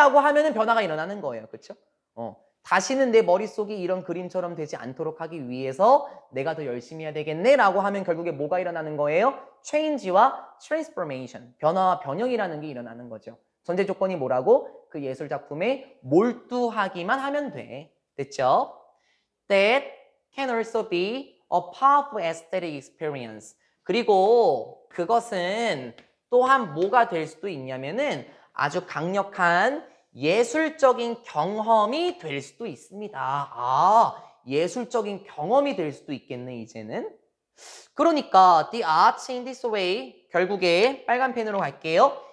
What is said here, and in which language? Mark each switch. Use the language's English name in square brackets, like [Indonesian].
[Korean] 라고 하면은 변화가 일어나는 거예요. 그렇죠? 다시는 내 머릿속이 이런 그림처럼 되지 않도록 하기 위해서 내가 더 열심히 해야 되겠네? 라고 하면 결국에 뭐가 일어나는 거예요? change와 transformation, 변화와 변형이라는 게 일어나는 거죠. 전제 조건이 뭐라고? 그 예술 작품에 몰두하기만 하면 돼. 됐죠? [English] That can also be a powerful aesthetic experience. [Korean] 그리고 그것은 또한 뭐가 될 수도 있냐면은 아주 강력한 예술적인 경험이 될 수도 있습니다. 아, 예술적인 경험이 될 수도 있겠네, 이제는. 그러니까 [English] the arts in this way, [Korean] 결국에 빨간 펜으로 갈게요.